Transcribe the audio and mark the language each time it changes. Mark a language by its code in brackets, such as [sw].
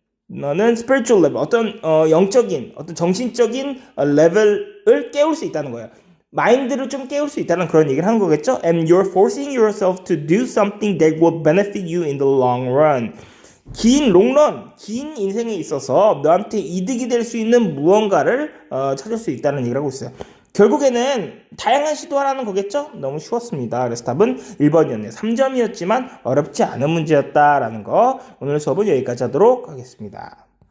[ko] 너는 spiritual level, 어떤 영적인, 어떤 정신적인 레벨을 깨울 수 있다는 거예요. 마인드를 좀 깨울 수 있다는 그런 얘기를 하는 거겠죠? [en] And you're forcing yourself to do something that will benefit you in the long run. [ko] 긴 롱런, 긴 인생에 있어서 너한테 이득이 될 수 있는 무언가를 찾을 수 있다는 얘기를 하고 있어요. 결국에는 다양한 시도하라는 거겠죠? 너무 쉬웠습니다. 그래서 답은 1번이었네요. 3점이었지만 어렵지 않은 문제였다라는 거. 오늘 수업은 여기까지 하도록 하겠습니다.